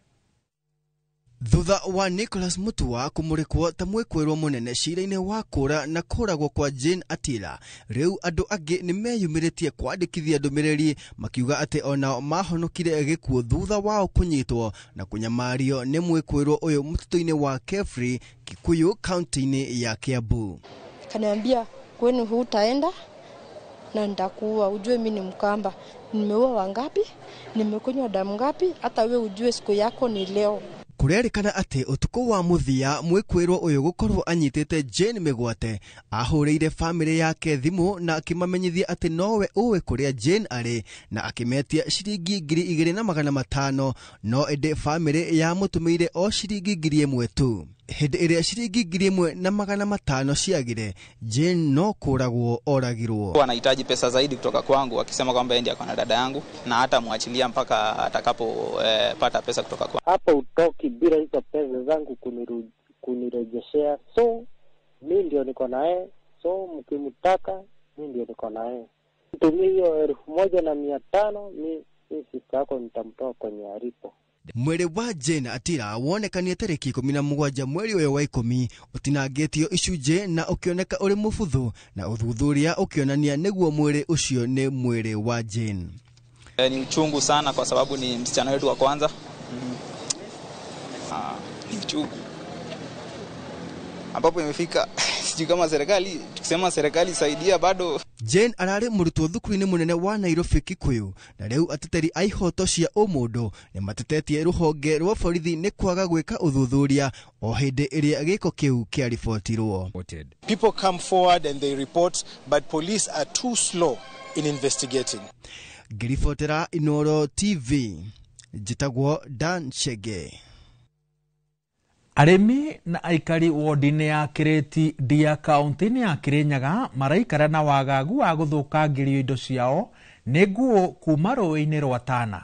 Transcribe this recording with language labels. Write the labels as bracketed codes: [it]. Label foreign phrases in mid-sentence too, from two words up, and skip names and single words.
[ki] Thutha wa Nicholas Mutua kumurikwo ta mwĩkũĩrwo mũnene cira-inĩ wa kũra na kũragwo kwa Jane Atila, rĩu andũ angĩ nĩ meyumĩrĩtie kwandĩkithia ndũmĩrĩri makiuga atĩ onao mahonokire gĩkuũ thutha wao kũnyitwo na kũnyamario nĩ mwĩkũĩrwo ũyũ mũtitũ-inĩ wa Kefri Kikuyu kaunti-inĩ ya Kiambu. [sw] Kaniambia kwenu hutaenda na nitakuua, ujue mimi ni Mkamba. Nimeua wangapi? Nimekunywa damu ngapi? Hata wewe ujue siku yako ni leo. [ki] Kurerikana atĩ ũtukũ wa mũthia mwĩkũĩrwo ũyũ gũkorwo anyitĩte Jane mĩgwate ahũrĩire famĩlĩ yake thimũ na akĩmamenyithia atĩ nowe ũĩ kũrĩa Jane arĩ na akĩmetia ciringi 2,500 no ĩndĩ famĩlĩ ya mũtũmĩire o ciringi 1,000 tu. Hĩndĩ ĩrĩa ciringi 1,500 ciagire, Jane no kũragwo oragirwo. [sw] Wanahitaji pesa zaidi kutoka kwangu akisema kwamba yeye ndiye akona dada yangu na hata muachilia mpaka atakapo pata pesa kutoka kwangu. Hapo utoki bila hizo pesa zangu kunirejeshea. So mimi ndio niko naye. So mkimtaka mimi ndio niko naye. Mtumie hiyo 1,500 mimi sister yako nitamtoa kwenye alipo. [ki] Mwĩrĩ wa Jane Atila wonekanie tarĩki 17 mweri ũyũ wa 10 ũtinangĩtio icunjĩ na ũkĩoneka ũrĩ mũbuthu na ũthuthuria ũkĩonania nĩguo mwĩrĩ ũcio nĩ mwĩrĩ wa Jane. [sw] Ni uchungu sana kwa sababu ni msichana wetu wa kwanza. Ni uchungu ambapo imefika sijui kama serikali, tukisema serikali saidia bado. [ki] Jane ararĩ mũrutwo thukuru-inĩ mũnene wa Nairobi Kikuyu na rĩu ateteri a ihoto cia ũmũndũ nĩ matetetie rũhonge rwa borithi nĩ kwaga gwĩka ũthuthuria o hĩndĩ ĩrĩa gĩko kĩu kĩaribotirwo. [en] People come forward and they report, but police are too slow in investigating. [ki] Ngiribotera Inooro TV njĩtagwo Dan Chege. Arĩmi na aikari wodi-inĩ ya Kireti Ndia kaunti-inĩ ya Kirinyaga maraikara na wagagu wa gũthũkangĩrio indo ciao nĩ nguo kuma rũĩ-inĩ rwa Tana.